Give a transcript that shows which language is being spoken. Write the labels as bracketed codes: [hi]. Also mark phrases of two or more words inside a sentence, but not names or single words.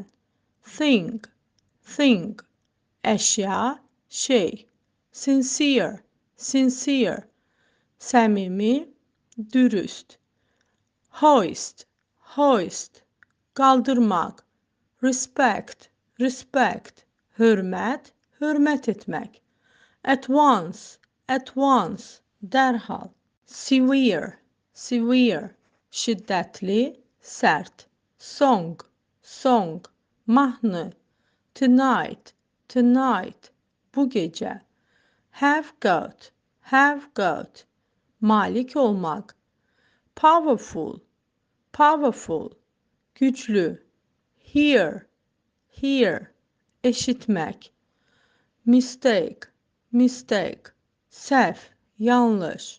[az] Thing, əşya, şey. Sincere, səmimi, dürüst. Hoist, qaldırmaq. Respect, hörmət etmək. [en] At once, [az] dərhal. Severe, şiddətli, sərt. Song, mahnı. Tonight, bu gecə. [en] Have got, [az] malik olmaq. Powerful, güclü. Hear, eşitmək. Mistake, səhv, yanlış.